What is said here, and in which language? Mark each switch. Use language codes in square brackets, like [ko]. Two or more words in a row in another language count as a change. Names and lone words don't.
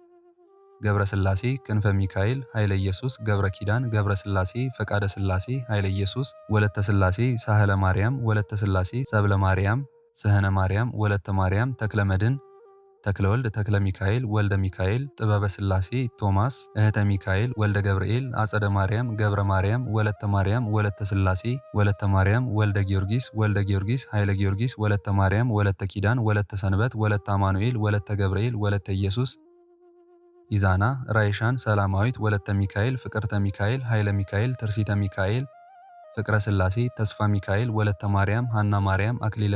[am] ገብረ ስላሴ፣ ክንፈ ሚካኤል፣ ኃይለ ኢየሱስ፣ ገብረ ኪዳን፣ ገብረ ስላሴ፣ ፈቃደ ስላሴ፣ ኃይለ ኢየሱስ፣ ወለተ ስላሴ፣ ሳህለ ማርያም፣ ወለተ ስላሴ፣ ሰብለ ማርያም፣ ስህነ ማርያም፣ ወለተ ማርያም፣ ተክለ መድህን፣ ተክለ ወልድ፣ ተክለ ሚካኤል፣ ወልደ ሚካኤል፣ ጥበበ ስላሴ፣ ቶማስ፣ እህተ ሚካኤል፣ ወልደ ገብርኤል፣ አጸደ ማርያም፣ ገብረ ማርያም፣ ወለተ ማርያም፣ ወለተ ስላሴ፣ ወለተ ማርያም፣ ወልደ ጊዮርጊስ፣ ወልደ ጊዮርጊስ፣ ኃይለ ጊዮርጊስ፣ ወለተ ማርያም፣ ወለተ ኪዳን፣ ወለተ ሰንበት፣ ወለተ አማኑኤል፣ ወለተ ገብርኤል፣ ወለተ ኢየሱስ፣ ኢዛና፣ ራይሻን፣ ሰላማዊት፣ ወለተ ሚካኤል፣ ፍቅርተ ሚካኤል፣ ኃይለ ሚካኤል፣ ትርሲተ ሚካኤል፣ ፍቅረ ስላሴ፣ ተስፋ ሚካኤል፣ ወለተ ማርያም፣ ሐና ማርያም፣ አክሊለ